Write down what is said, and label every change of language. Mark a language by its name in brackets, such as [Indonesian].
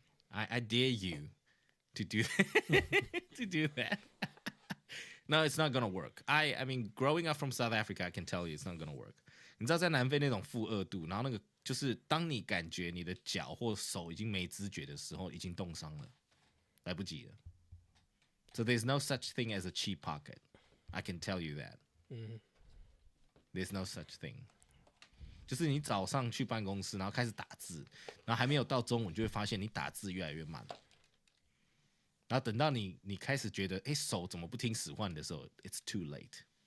[English] I dare you to do to do that. No, it's not gonna work. I mean, growing up from South Africa, I can tell you it's not gonna work. [Chinese] 你知道在南非那种-2度，然后那个就是当你感觉你的脚或手已经没知觉的时候，已经冻伤了，来不及了。 [English] So there's no such thing as a chi pocket. I can tell you that. There's no such thing. [Chinese] 就是你早上去办公室，然后开始打字，然后还没有到中午，你就会发现你打字越来越慢。然后等到你开始觉得，手怎么不听使唤的时候 ， [English] it's too late.